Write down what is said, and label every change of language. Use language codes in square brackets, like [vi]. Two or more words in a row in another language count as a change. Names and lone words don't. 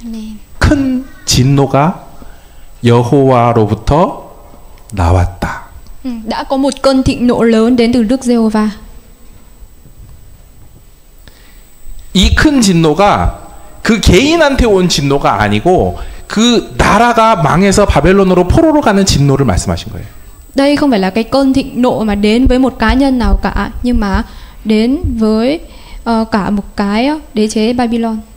[ko] 큰 진노가 여호와로부터 나왔다. [vi] Đã có một cơn thịnh nộ lớn đến từ Đức Giê-hô-va. [ko] 이 큰 진노가 그 개인한테 온 진노가 아니고 그 나라가 망해서 바벨론으로 포로로 가는 진노를 말씀하신 거예요. [vi] Đây không phải là cái cơn thịnh nộ mà đến với một cá nhân nào cả, nhưng mà đến với cả một cái đế chế Babylon.